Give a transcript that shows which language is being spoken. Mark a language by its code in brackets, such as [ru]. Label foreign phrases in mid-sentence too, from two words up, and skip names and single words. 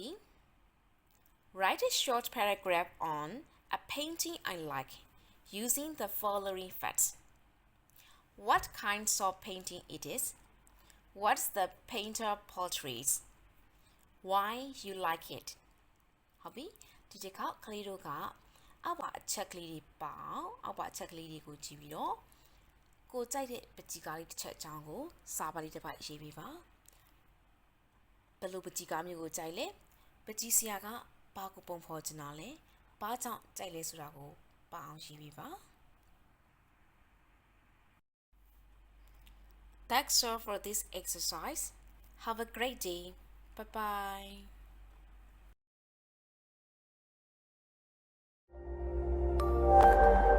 [en] Write a short paragraph on a painting I like using the following facts. What kinds of painting it is? What's the painter portrays? Why you like it? [my] ဟုတ်ပြီဒီတစ်ခါကလေးတို့ကအောက်ပါအချက်ကလေးတွေပါအောင်အောက်ပါအချက်ကလေးတွေကိုကြည့်ပြီးတော့ကိုကြိုက်တဲ့ပကြီးကားလေးတစ်ချက်အကြောင်းကိုစာပါလေးတစ်ပိုက်ရေးပေးပါဘယ်လိုပကြီးကားမျိုးကိုကြိုက်လဲပကြီးဆရာကဘာကိုပုံဖော်ချင်တာလဲဘာကြောင့်ကြိုက်လဲဆိုတာကိုပါအောင်ရေးပေးပါ [en] That's all for this exercise. Have a great day. Bye bye.